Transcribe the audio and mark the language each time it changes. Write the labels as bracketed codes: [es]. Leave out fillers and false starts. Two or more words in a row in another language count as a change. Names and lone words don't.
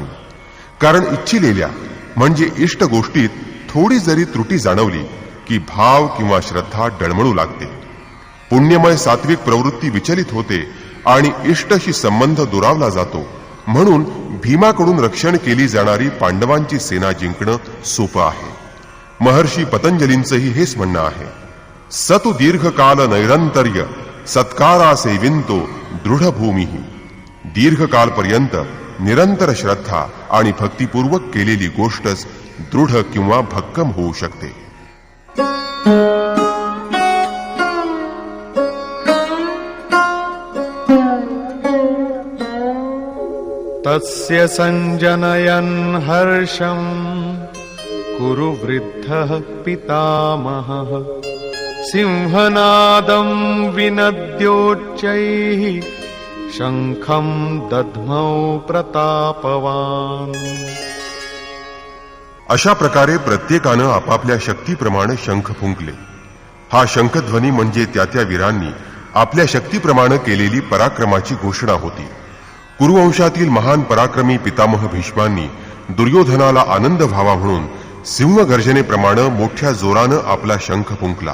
[mr] कारण इच्छिलेल्या म्हणजे इष्ट गोष्टीत थोडी जरी त्रुटी जाणवली की भाव किंवा श्रद्धा डळमळू लागते. पुण्यमय सात्विक प्रवृत्ती विचलित होते आणि इष्टशी संबंध दुरावला जातो. म्हणून भीमाकडून रक्षण केली जाणारी पांडवांची सेना जिंकणं सोपं आहे. महर्षी पतंजलींचंही हेच म्हणणं आहे. [sa] सतु दीर्घकाल नैरंतर्य सत्कारा सेविंतो दृढभूमी. [mr] दीर्घकालपर्यंत निरंतर श्रद्धा आणि भक्तिपूर्वक केलेली गोष्टच दृढ किंवा भक्कम होऊ शकते. [sa] तस्य संजनयन् हर्षं कुरु वृद्धः पितामहः. सिंहनादं विनद्योच्चैः शंखं दध्मौ प्रतापवान्. [mr] अशा प्रकारे प्रत्येकानं आपापल्या शक्तीप्रमाणे शंख फुंकले. हा शंखध्वनी म्हणजे त्या वीरांनी आपल्या शक्तीप्रमाणे केलेली पराक्रमाची घोषणा होती. कुरुवंशातील महान पराक्रमी पितामह भीष्मांनी दुर्योधनाला आनंद व्हावा म्हणून सिंहगर्जनेप्रमाणे मोठ्या जोरानं आपला शंख फुंकला.